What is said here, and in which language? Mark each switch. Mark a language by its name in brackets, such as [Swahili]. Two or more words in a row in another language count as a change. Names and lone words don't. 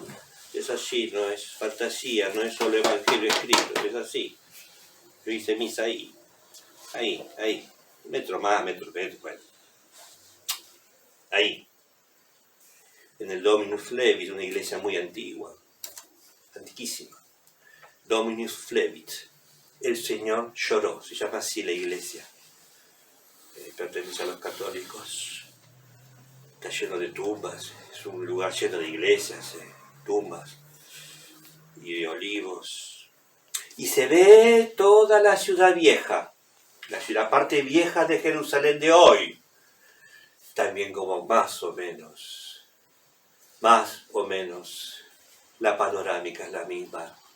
[Spanish] Es así, no es fantasía, no es solo evangelio escrito, es así. Yo hice misa ahí, metro más, metro menos, bueno. Ahí, en el Dominus Flevit, una iglesia muy antigua, antiquísima. Dominus Flevit, el Señor lloró, se llama así la iglesia. Pertenece a los católicos. Está lleno de tumbas, es un lugar lleno de iglesias, tumbas y de olivos. Y se ve toda la ciudad vieja, la parte vieja de Jerusalén de hoy, también como más o menos, la panorámica es la misma.